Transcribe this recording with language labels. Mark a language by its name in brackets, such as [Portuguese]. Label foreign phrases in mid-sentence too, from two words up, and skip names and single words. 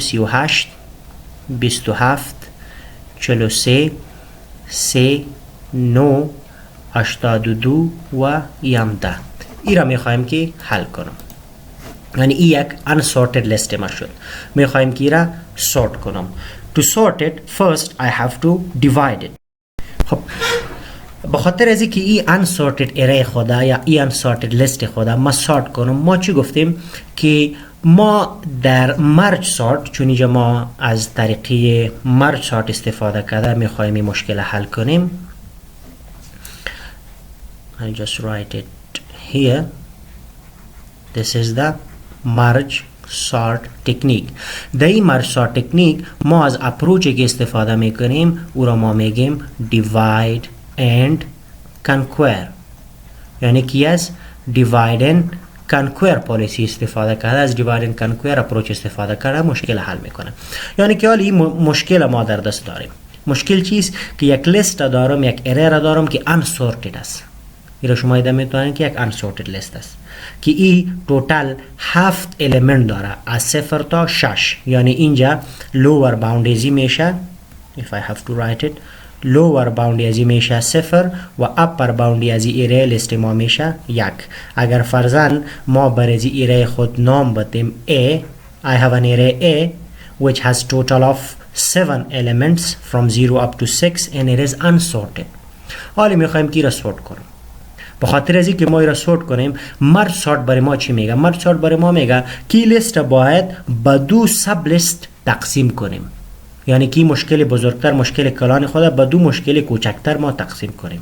[Persian] 38 27 43 3 9 82 و 10. این را میخوایم که حل کنم. یعنی این یک [English] unsorted list [Persian] ما شد. میخوایم که این را sort کنم. [English] To sort it first I have to divide it. [Persian] خب بخاطر از اینکه این [English] unsorted array [Persian] خدا یا این [English] unsorted list [Persian] خدا ما sort کنم، ما چی گفتیم که ما در [English] merge sort, [Persian] چون اینجا ما از طریقه [English] merge sort [Persian] استفاده کرده میخوایم این مشکل حل کنیم. [English] I'll just write it here. This is the merge sort technique. [Persian] در این [English] merge sort technique [Persian] ما از اپروچی که استفاده میکنیم او را ما میگیم [English] divide and conquer. [Persian] یعنی که از [English] divide and conquer [Persian] پالیسی استفاده کرده، از [English] divide and conquer [Persian] اپروچ استفاده کرده مشکل حل میکنه. یعنی که حالا این مشکل ما در دست داریم. مشکل چیست؟ که یک لیست دارم، یک اره را دارم که unsorted است. این را شما دیده میتونید که یک [English] unsorted list [Persian] است که این توتال 7 element داره از 0 تا 6. یعنی اینجا [English] lower bound [Persian] ازی میشه، [English] if I have to write it، lower bound [Persian] ازی میشه [English] 0 و upper bound [Persian] ازی اره لیست ما میشه [English] 1. [Persian] اگر فرضاً ما بر ازی اره خود نام بدیم [English] A، I have an array A which has total of 7 elements from 0 up to 6 and it is unsorted. [Persian] حالا میخوایم که را سورت کنیم. به خاطر ازی که ما را سورت کنیم، [English] merge sort [Persian] برای ما چی میگه؟ [English] merge sort [Persian] برای ما میگه که لیست باید به دو [English] sub list [Persian] تقسیم کنیم. یعنی که مشکل بزرگتر، مشکل کلان خود به دو مشکل کوچکتر ما تقسیم کنیم.